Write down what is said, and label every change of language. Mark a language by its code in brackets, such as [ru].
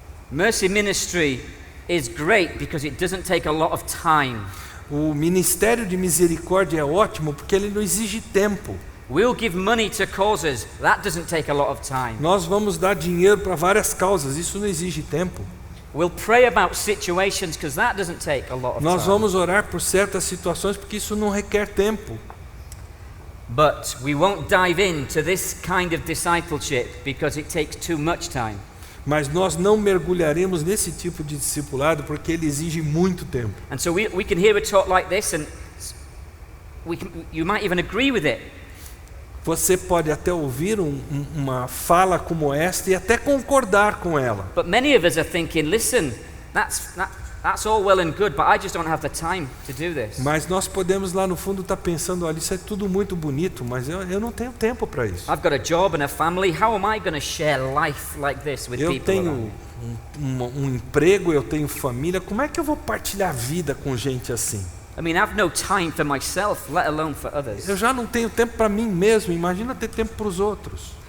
[en] Mercy ministry is great because it doesn't take a lot of time. [pt] O ministério de misericórdia é ótimo porque ele não exige tempo. [en] We'll give money to causes. That doesn't take a lot of time. [pt] Nós vamos dar dinheiro para várias causas, isso não exige tempo. [en] We'll pray about situations because that doesn't take a lot of [pt] Nós [en] time. [pt] vamos orar por certas situações porque isso não requer tempo. [en] But we won't dive into this kind of discipleship because it takes too much time. [pt] Mas nós não mergulharemos nesse tipo de discipulado porque ele exige muito tempo. [en] And so we can hear a talk like this and you might even agree with it. [pt] Você pode até ouvir uma fala como esta e até concordar com ela. [en] But many of us are thinking, listen, That's all well and good, but I just don't have the time to do this. [pt] Mas nós podemos lá no fundo estar pensando, olha, isso é tudo muito bonito, mas eu não tenho tempo para isso. [en] I've got a job and a family. How am I going to share life like this with [pt] Eu [en] people around [pt] tenho [en] me? [pt] um emprego, eu tenho família, como é que eu vou partilhar a vida com gente assim? [en] I mean, I've no time for myself, let alone for others. [pt] Eu já não tenho tempo para mim mesmo, imagina ter tempo para os outros.